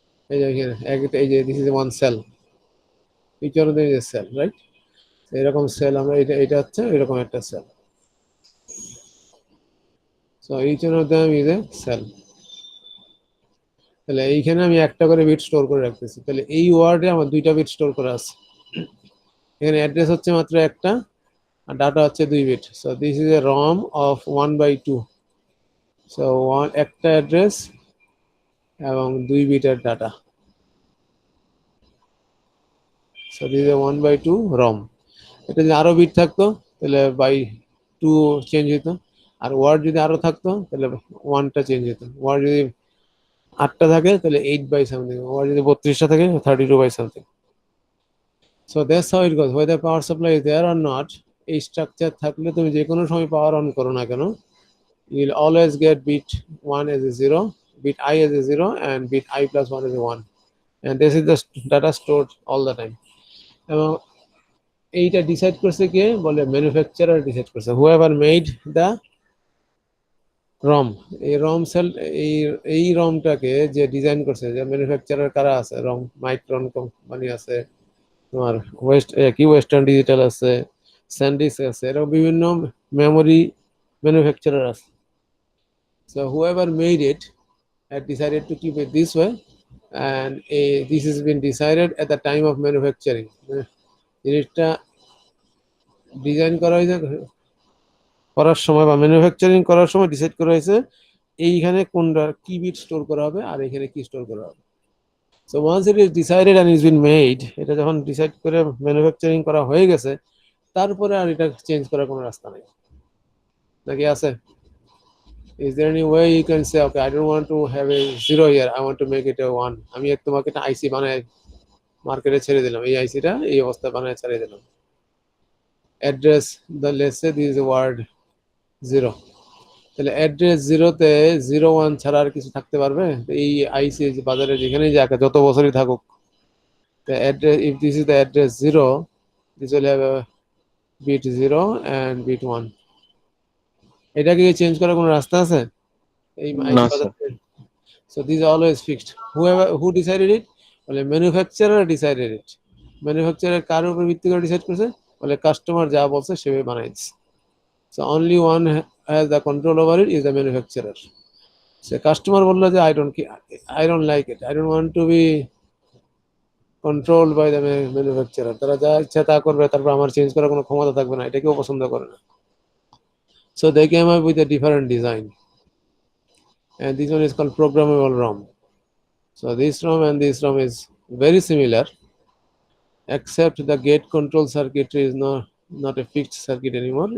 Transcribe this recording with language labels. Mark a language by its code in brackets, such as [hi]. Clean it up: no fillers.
[bn] এই যে এখানে এই যে [en] this is one cell, each one of them is a cell, right? [bn] এরকম সেল আমরা এটা হচ্ছে এরকম একটা sell, [en] so each one of them is a cell. [bn] তাহলে এইখানে আমি একটা করে বিট স্টোর করে রাখতেছি, তাহলে এই ওয়ার্ডে আমার দুইটা বিট স্টোর করা আছে। এখানে অ্যাড্রেস হচ্ছে মাত্র একটা আর ডাটা হচ্ছে 2 bit. [en] so this is a ROM of 1/2, [bn] so একটা অ্যাড্রেস এবং 2 বিটের data. [en] So this is a 1/2 ROM. [bn] এটা যদি আরো বিট থাকতো তাহলে বাই 2 চেঞ্জ হতো, আর ওয়ার্ড যদি আরো থাকতো তাহলে 1টা চেঞ্জ হতো। ওয়ার্ড যদি 8টা থাকে তাহলে 8/something, ওয়ার্ড যদি 32টা থাকে 32/something. [en] So that's how it goes. Whether power supply is there or not, [bn] এই স্ট্রাকচার থাকলে তুমি যে কোনো সময় পাওয়ার অন করো না কেন, [en] you will always get bit 1 as a 0, bit I as a 0, and bit I plus 1 as a 1. And this is the data stored all the time. [bn] এবং এইটা ডিসাইড করছে কে? বলে ম্যানুফ্যাকচারার ডিসাইড করছে, [en] whoever made the ROM. [bn] এই ROM sell, এই ROM-টাকে যে design করছে, যে ম্যানুফ্যাকচারার কারা আছে, ROM মাইক্রন কোম্পানি আছে, তোমার ওয়েস্টার্ন ডিজিটাল আছে, স্যান্ডিস্ক আছে, এরকম বিভিন্ন মেমোরি ম্যানুফ্যাকচারার আছে। [en] So whoever made it had decided to keep it this way, and this has been decided at the time of manufacturing. [bn] জিনিসটা ডিজাইন করার সময় বা ম্যানুফ্যাকচারিং করার সময় ডিসাইড করা হয়েছে এইখানে কোনটা কি বিট স্টোর করা হবে আর এখানে কি স্টোর করা হবে। [en] So once it is decided and it's been made, [bn] এটা যখন ডিসাইড করে ম্যানুফ্যাকচারিং করা হয়ে গেছে, তারপরে আর এটা চেঞ্জ করার কোনো রাস্তা নেই, নাকি আছে? [en] Is there any way you can say, okay, I don't want to have a 0 here, I want to make it a 1? [bn] আমি তোমাকে একটা আইসি বানায় মার্কেটে ছেড়ে দিলাম, এই আইসিটা এই অবস্থা বানায় ছেড়ে দিলাম। Address, [en] let's say this is a word 0, [bn] তাহলে অ্যাড্রেস 0-তে 0-1 ছাড়া আর কিছু থাকতে পারবে? এই আইসি বাজারে যেখানেই যাক, যত বছরই থাকুক, [en] the address, if this is the address 0, this will have a bit 0 and bit 1. [bn] এটাকে চেঞ্জ করার কোনো রাস্তা আছে? এই না sir. [en] So this is always fixed. Who decided it? [bn] বলে ম্যানুফ্যাকচারার [en] decided it. [bn] ম্যানুফ্যাকচারার কার উপর ভিত্তি করে ডিসাইড করছে? বলে কাস্টমার যা বলছে সেভাবে বানাইছে। [en] So only one has the control over it is the manufacturer. So customer [bn] বললো যে [en] I don't like it, I don't want to be controlled by the manufacturer. [bn] তারা যা ইচ্ছা তা করবে, তারপর আমার চেঞ্জ করার কোনো ক্ষমতা থাকবে না, এটা কেউ পছন্দ করে না। [en] So they came up with a different design, and this one is called programmable ROM. So this ROM and this ROM is very similar, except the gate control circuitry is not a fixed circuit anymore.